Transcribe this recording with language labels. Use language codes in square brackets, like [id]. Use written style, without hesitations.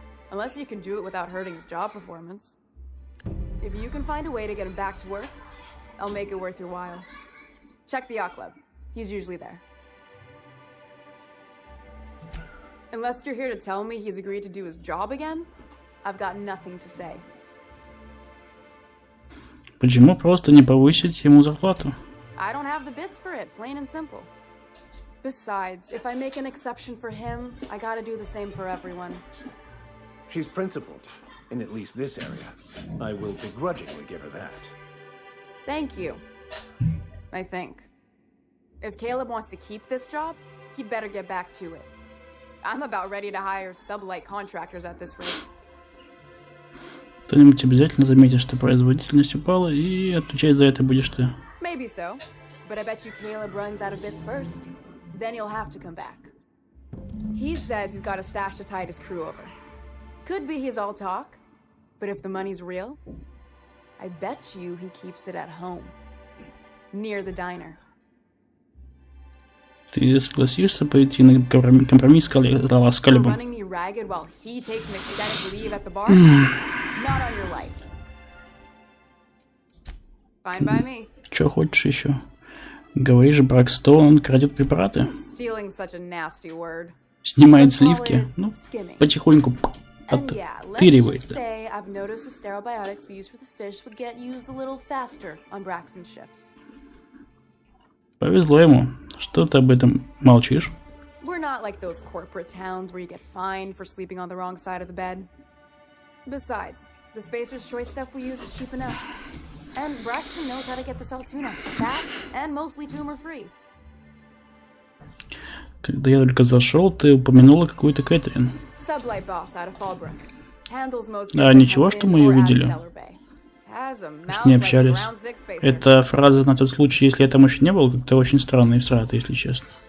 [en] Unless you can do it without hurting his job performance. If you can find a way to get him back to work, I'll make it worth your while. Check the yacht club. He's usually there. Unless you're here to tell me he's agreed to do his job again, I've got nothing to say. [ru] Почему просто не повысить ему зарплату? [en] I don't have the bits for it, plain and simple. Besides, if I make an exception for him, I gotta do the same for everyone. She's principled, in at least this area. I will begrudgingly give her that. Thank you. I think. If Caleb wants to keep this job, he'd better get back to it. I'm about ready to hire sublight contractors at this rate. [ru] Кто-нибудь обязательно заметит, что производительность упала, и отвечать за это будешь ты. [en] Maybe so, but I bet you Caleb runs out of bits first. Then he'll have to come back. He says he's got a stash to tide his crew over. Could be he's all talk, but if the money's real, I bet you he keeps it at home, near the diner. [ru] Ты согласишься пойти на компромисс с Калебом? [en] Running me ragged while he takes an extended leave at the bar? Not on your life. Fine by me. [ru] Чё хочешь еще? Говоришь, Бракстоун крадет препараты? [en] Stealing such a nasty word. [ru] Снимает сливки? Ну, потихоньку оттыривает. [en] Say I've noticed the stereobiotics we use for the fish would get used a little faster on Braxton shifts. [ru] Повезло ему. Что ты об этом молчишь? [en] We're not like those corporate towns where you get fined for sleeping on the wrong side of the bed. Besides, the Spacer's Choice stuff we use is cheap enough. And Braxton knows how to get this Altoona fat and mostly tumor-free. [ru] Когда я только зашел, ты упомянула какую-то Кэтрин. [en] Sublight boss out of Fallbrook. Handles most. [ru] А ничего, что мы ее видели? Что не общались. Это фраза на тот случай, если я там еще не был, как-то очень странно и всрато, если честно.